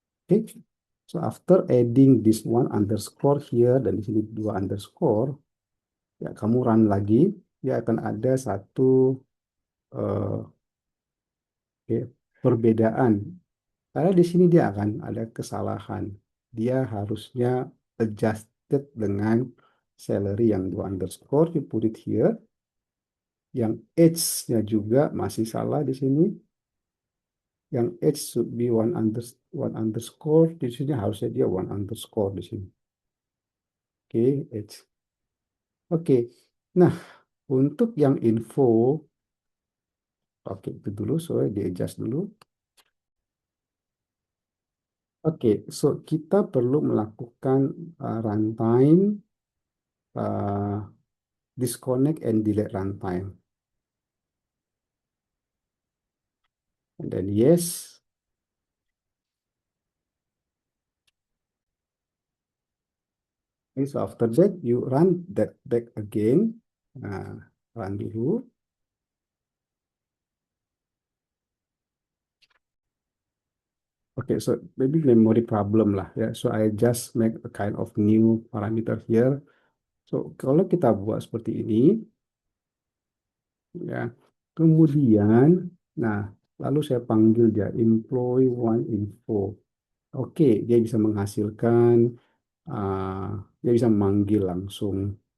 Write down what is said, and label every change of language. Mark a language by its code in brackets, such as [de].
[en] Okay. So, after adding this one underscore here, [id] dan di sini dua underscore, ya kamu run lagi, dia akan ada satu eh, okay, perbedaan. Karena di sini dia akan ada kesalahan. Dia harusnya adjusted dengan salary yang dua underscore, [en] you put it here. [id] Yang age-nya juga masih salah di sini. [en] Yang age should be one underscore. [id] Di sini harusnya dia one underscore di sini. Oke, age. Oke. Nah, untuk yang info, oke itu dulu, so di adjust dulu. Oke, so kita perlu melakukan runtime uh, [en] disconnect and delete runtime. And then yes. Okay, so after that you run that back again. [id] Nah, run dulu. [en] Okay, so maybe memory problem [id] lah ya. [en] So I just make a kind of new parameter here. [id] So kalau kita buat seperti ini ya. Kemudian nah, lalu saya panggil dia employee one info. Oke, dia bisa menghasilkan dia bisa memanggil langsung.